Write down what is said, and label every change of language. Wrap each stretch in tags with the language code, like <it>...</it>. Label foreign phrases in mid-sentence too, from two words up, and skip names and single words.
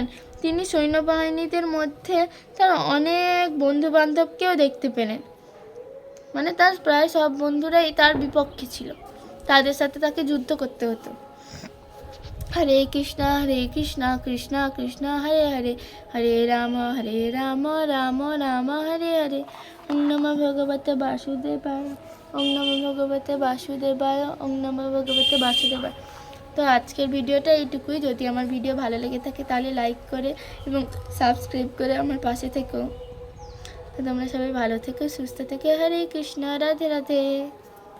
<bn>তিনি সৈন্যবাহিনীদের মধ্যে তার অনেক বন্ধু বান্ধবকেও দেখতে পেলেন। তার প্রায় সব বন্ধুরাই তার বিপক্ষে ছিল, তাদের সাথে তাকে যুদ্ধ করতে হতো।</bn> <sa>হরে কৃষ্ণ কৃষ্ণ কৃষ্ণ হরে হরে, হরে রাম রাম রাম হরে হরে। ওম নমঃ ভগবতে বাসুদেবায়, ওম নমঃ ভগবতে বাসুদেবায়, ওম নমঃ ভগবতে বাসুদেবায়।</sa> <bn>তো আজকের ভিডিওটা এইটুকুই। যদি আমার ভিডিও ভালো লেগে থাকে তাহলে লাইক করে এবং সাবস্ক্রাইব করে আমার পাশে থেকো। তো তোমরা সবাই ভালো থেকো, সুস্থ থেকো।</bn> <sa>হরে কৃষ্ণ, রাধে রাধে।</sa>